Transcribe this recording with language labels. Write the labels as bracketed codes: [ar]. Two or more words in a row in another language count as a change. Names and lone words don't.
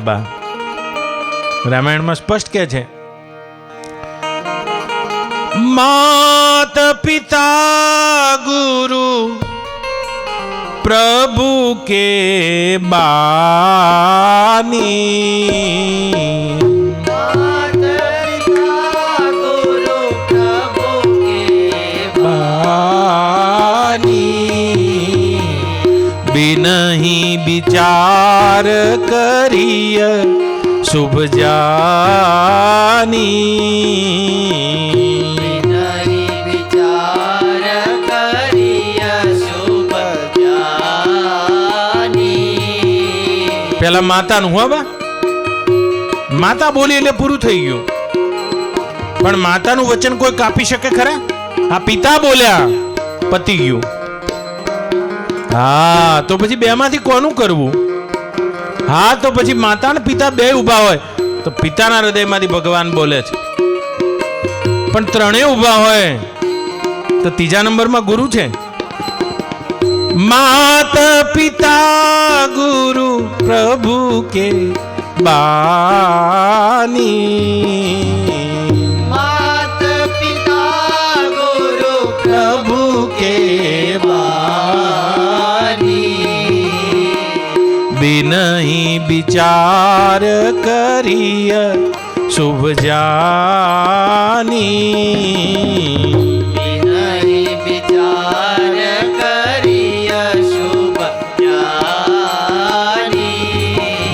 [gu] બા રામાયણમાં સ્પષ્ટ કહે છે, [hi] मात पिता गुरु प्रभु के बानी. नहीं विचार करिय शुभ जानी, नहीं विचार करिय शुभ जानी. [gu] પેલા માતાનું હો બા, માતા બોલી એટલે પૂરું થઈ ગયું. પણ માતાનું વચન કોઈ કાપી શકે ખરા? આ પિતા બોલ્યા, પતી ગયું. હા, તો પછી બે માંથી કોનું કરવું? હા, તો પછી માતા ને પિતા બે ઉભા હોય તો પિતાના હૃદયમાંથી ભગવાન બોલે છે, પણ ત્રણેય ઉભા હોય તો ત્રીજા નંબરમાં ગુરુ છે. [hi] मात पिता गुरु प्रभु के बानी, मात पिता गुरु प्रभु के बानी. बिन विचार करिय शुभ जानी. नहीं विचार करिय शुभ जानी.